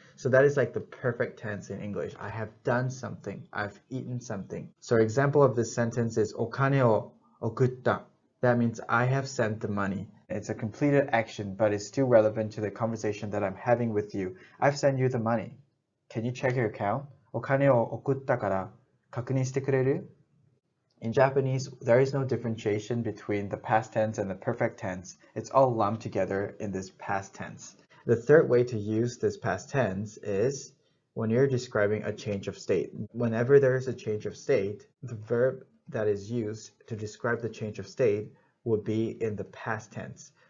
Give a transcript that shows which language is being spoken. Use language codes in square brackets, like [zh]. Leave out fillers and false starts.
[en] So that is like the perfect tense in English. I have done something. I've eaten something. So example of this sentence is [ja] お金を送った. [en] That means I have sent the money. It's a completed action, but it's still relevant to the conversation that I'm having with you. I've sent you the money. Can you check your account? [ja] お金を送ったから確認してくれる? [en] In Japanese, there is no differentiation between the past tense and the perfect tense. It's all lumped together in this past tense. The third way to use this past tense is when you're describing a change of state. Whenever there is a change of state, the verb that is used to describe the change of state would be in the past tense.